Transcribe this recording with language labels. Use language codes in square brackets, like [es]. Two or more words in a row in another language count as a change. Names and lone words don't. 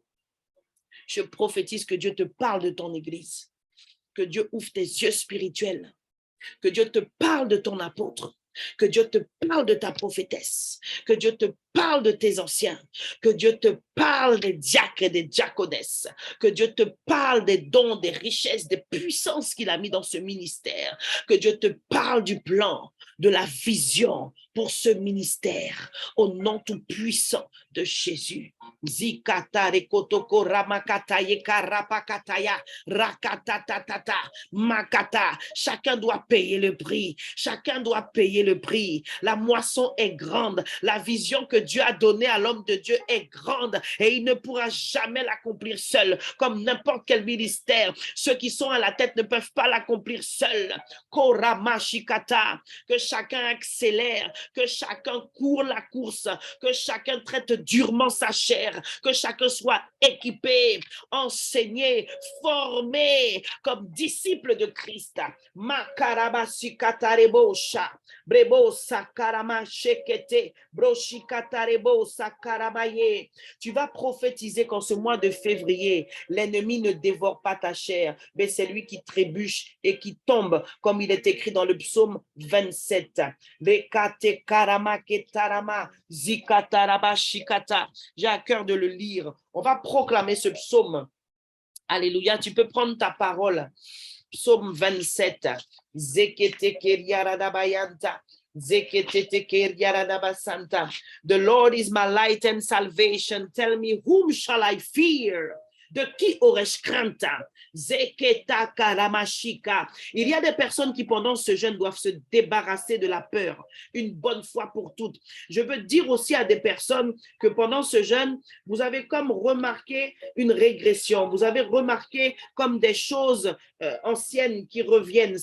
[fr] Je prophétise que Dieu te parle de ton église, que Dieu ouvre tes yeux spirituels, que Dieu te parle de ton apôtre, que Dieu te parle de ta prophétesse, que Dieu te parle de tes anciens, que Dieu te parle des diacres et des diaconesses, que Dieu te parle des dons, des richesses, des puissances qu'il a mis dans ce ministère, que Dieu te parle du plan, de la vision pour ce ministère, au nom tout puissant de Jésus. Zikata rekotoko ramakataye karapakataya rakatatata makata. Chacun doit payer le prix. Chacun doit payer le prix. La moisson est grande. La vision que Dieu a donnée à l'homme de Dieu est grande et il ne pourra jamais l'accomplir seul, comme n'importe quel ministère. Ceux qui sont à la tête ne peuvent pas l'accomplir seuls. Koramashikata, que chacun accélère, que chacun court la course, que chacun traite durement sa chair, que chacun soit équipé, enseigné, formé comme disciple de Christ. Makarabashikatarebosa, brebo sakaramashekete, broshikatarebo sakarabaye. Tu vas prophétiser qu'en ce mois de février, l'ennemi ne dévore pas ta chair, mais c'est lui qui trébuche et qui tombe, comme il est écrit dans le psaume 27. J'ai à cœur de le lire. On va proclamer ce psaume. Alléluia, tu peux prendre ta parole. Psaume 27. [en] The Lord is my light and salvation. Tell me, whom shall I fear? [fr] De qui aurais-je crainte? Il y a des personnes qui, pendant ce jeûne, doivent se débarrasser de la peur, une bonne fois pour toutes. Je veux dire aussi à des personnes que pendant ce jeûne, vous avez comme remarqué une régression, vous avez remarqué comme des choses anciennes qui reviennent.